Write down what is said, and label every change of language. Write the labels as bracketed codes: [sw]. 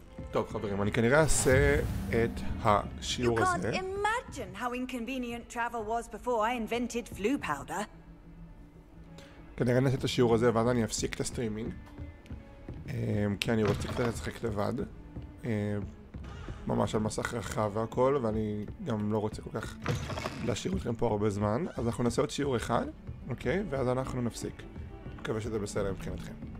[he] טוב חברים, אני כנראה אעשה את השיעור הזה. [en] You can't imagine how inconvenient travel was before I invented flu powder. [he] כנראה נעשה את השיעור הזה ואז אני אפסיק את הסטרימינג. כי אני רוצה קצת לשחק לבד. ממש על מסך רחב והכל, ואני גם לא רוצה כל כך להשאיר אתכם פה הרבה זמן. אז אנחנו נעשה עוד שיעור אחד, אוקיי? ואז אנחנו נפסיק. מקווה שזה בסדר מבחינתכם.